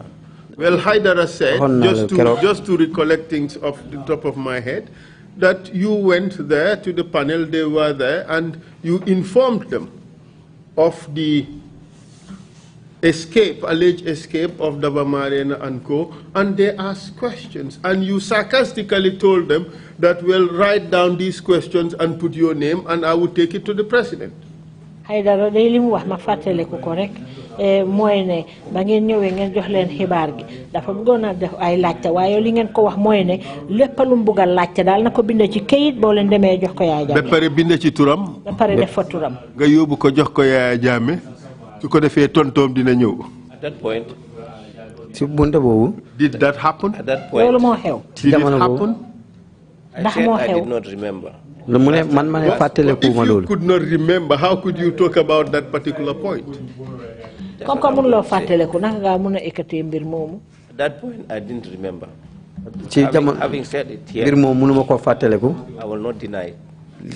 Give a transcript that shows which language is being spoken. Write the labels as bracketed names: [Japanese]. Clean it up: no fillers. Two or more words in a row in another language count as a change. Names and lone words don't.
[English] Well, Haidara said, just to recollect things off the top of my head, that you went there to the panel, they were there, and you informed them of the alleged escape of Daba Marena and co, and they asked questions. And you sarcastically told them that, well, write down these questions and put your name, and I will take it to the president. [Wolof] Haidara day li mu wax ma fàttale ko rek mooy ne ba ngeen ñëwee ngeen jox leen xibaar gi dafa bëggoon a def ay laajte waaye li ngeen ko wax mooy ne lépp lu mu bëgg a laajte daal na ko bind ci kayit boo leen demee jox ko Yaaya Jammeh. ba pare bind ci turam. ba pare def fa turam. nga yóbbu ko jox ko Yaaya Jammeh su ko defee tontoom dina ñëw. [English] At that point. [Wolof] ci bunte boobu. [English] Did that happen? At that point. [Wolof] loolu moo xew. [English] Did it happen? [Wolof] ndax moo xew. [English] I did not remember. If you could not remember, how could you talk about that particular point? At that point, I didn't remember. Having said it here, I will not deny it.